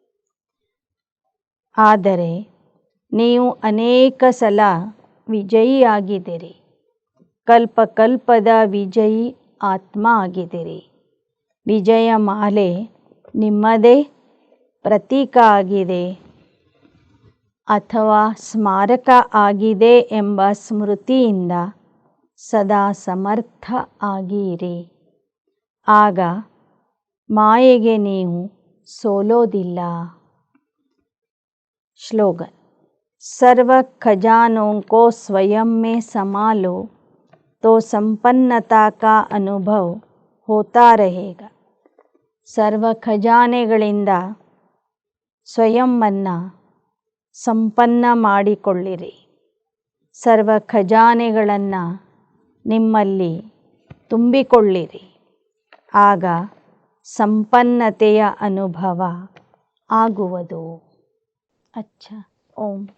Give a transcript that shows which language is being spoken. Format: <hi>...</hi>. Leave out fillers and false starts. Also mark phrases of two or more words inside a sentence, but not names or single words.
<kn>ಆದರೆ ನೀವು ಅನೇಕ ಸಲ ವಿಜಯಿಯಾಗಿದ್ದೀರಿ. ಕಲ್ಪ ಕಲ್ಪದ ವಿಜಯಿ ಆತ್ಮ ಆಗಿದ್ದೀರಿ. ವಿಜಯ ಮಾಲೆ ನಿಮ್ಮದೇ ಪ್ರತೀಕ ಆಗಿದೆ ಅಥವಾ ಸ್ಮಾರಕ ಆಗಿದೆ ಎಂಬ ಸ್ಮೃತಿಯಿಂದ ಸದಾ ಸಮರ್ಥ ಆಗಿರಿ. ಆಗ ಮಾಯೆಗೆ ನೀವು ಸೋಲೋದಿಲ್ಲ.</kn> <hi>श्लोगन. सर्व खजानों को स्वयं में समा लो तो संपन्नता का अनुभव होता रहेगा.</hi> <kn>ಸರ್ವ ಖಜಾನೆಗಳಿಂದ ಸ್ವಯಂವನ್ನು ಸಂಪನ್ನ ಮಾಡಿಕೊಳ್ಳಿರಿ. ಸರ್ವ ಖಜಾನೆಗಳನ್ನು ನಿಮ್ಮಲ್ಲಿ ತುಂಬಿಕೊಳ್ಳಿರಿ. ಆಗ ಸಂಪನ್ನತೆಯ ಅನುಭವ ಆಗುವುದು.</kn> <hi>अच्छा, ओम.</hi>